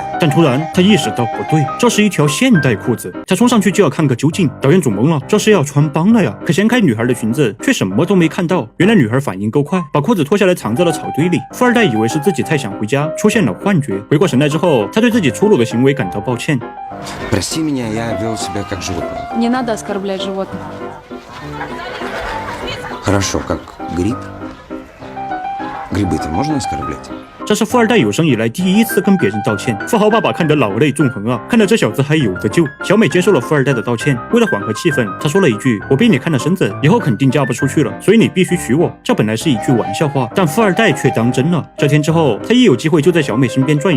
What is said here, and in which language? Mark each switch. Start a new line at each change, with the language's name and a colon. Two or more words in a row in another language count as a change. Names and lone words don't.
Chinese: 但突然他意识到不对，这是一条现代裤子，他冲上去就要看个究竟。导演煮懵了，这是要穿帮了呀！可掀开女孩的裙子，却什么都没看到。原来女孩反应够快，把裤子脱下来藏在了草堆里。富二代以为是自己太想回家，出现了幻觉。回过神来之后，他对自己粗鲁的行为感到抱歉。
Russian: Прости меня, я вел себя как животное. Не надо оскорблять животных. Хорошо, как гриб. Грибы-то можно оскорблять?
Chinese: 这是富二代有生以来第一次跟别人道歉，富豪爸爸看得老泪纵横啊，看到这小子还有得救。小美接受了富二代的道歉，为了缓和气氛，她说了一句：“我被你看了身子，以后肯定嫁不出去了，所以你必须娶我。” 这本来是一句玩笑话，但富二代却当真了。这天之后，他一有机会就在小美身边转悠。